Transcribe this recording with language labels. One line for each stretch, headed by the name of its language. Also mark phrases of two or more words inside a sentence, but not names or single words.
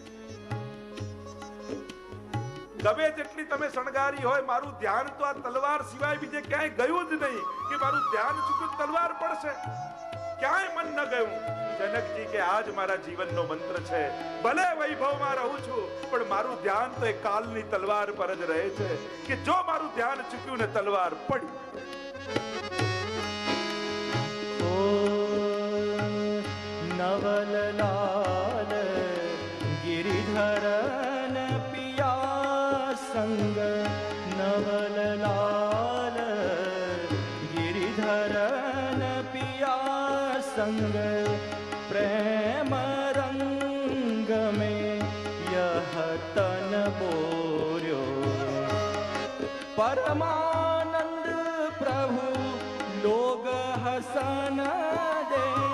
Gujarati: ગમે તેટલી તમે શણગારી હોય મારું ધ્યાન તો આ તલવાર સિવાય બીજે ક્યાંય ગયું જ નહીં કે મારું ધ્યાન ચૂક્યું તલવાર પડશે ક્યાંય મન ન ગયું જનકજી કે આજ મારા જીવનનો મંત્ર છે ભલે વૈભવમાં રહું છું પણ મારું ધ્યાન તો એ કાલની તલવાર પર જ રહે છે કે જો મારું ધ્યાન ચૂક્યું ને તલવાર પડી
Hindi: ઓ નવલલાલ गिरिधरन पिया संग नवललाल गिरिधरन पिया संग प्रेम रंग में यह तन बोर्यो परमानंद प्रभु लोग हसन दे